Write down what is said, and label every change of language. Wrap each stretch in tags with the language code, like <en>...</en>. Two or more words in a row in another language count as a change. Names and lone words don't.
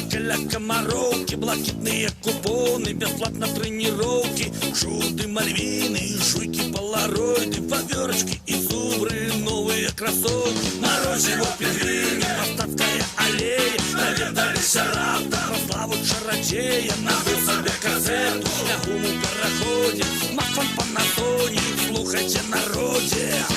<ru>для комаровки, блакитные купоны, бесплатно тренировки, шуты, мальвины, жуйки, полароиды, поверочки и зубры, новые кроссовки, морозиво, пингвины, Мостовская аллея,</ru> <uk>наведалися раптом,</uk> <ru>прославу чародея, набыл себе кассету, снягу у пароходе, смартфон Panasonic,</ru> <uk>слухайте народе.</uk>